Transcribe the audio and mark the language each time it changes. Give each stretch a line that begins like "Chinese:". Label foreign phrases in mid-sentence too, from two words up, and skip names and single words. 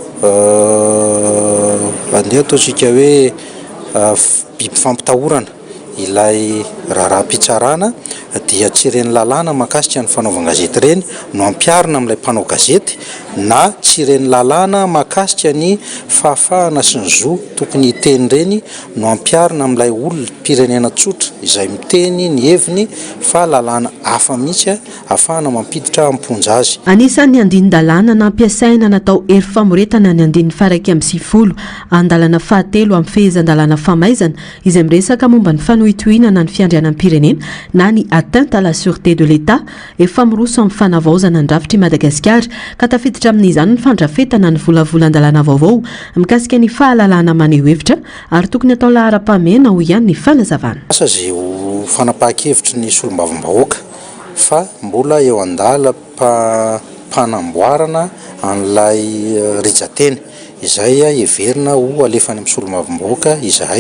Malagasy: andeha ataontsika hoe biby fampitahorana ilay raharaham-pitsarana dia tsy reny lalàna mahakasika ny fanaovan-gazety reny no ampiarina amin'ilay mpanao gazety na tsy reny lalàna mahakasika ny fahafahana sy ny zo tokony hiteny reny no ampiarina amin'ilay olona mpirenena tsotra izay miteny ny heviny fa lalàna hafa mihitsy ahafahana mampiditra amponja azy. Anisan'ny andinin-dalàna nampiasaina natao hery famoretana ny andin'ny faraiky amin'ny sivifolo andalana fahatelo amin'ny fehezan-dalàna famaizana izay miresaka momba ny fanohitohinana ny fiandrianam-pirenena na ny
French: atteinte à la sûreté de l'État
Malagasy: efa miroso amin'ny fanavaozana ny rafitry Madagasikara ka tafiditra amin'izany ny fandrafetana ny volavolan-dalàna vaovao mikasika ny fahalalàna maneho hevitra ary tokony atao lahara-pamena ho ihany ny fanazavana. Asa zay ho fanapahan-kevitry ny solombavambahoaka fa mbola eo andala mpanamboarana an'ilay rijateny izay heverina ho alefany amin'ny solombavambahoaka izahay.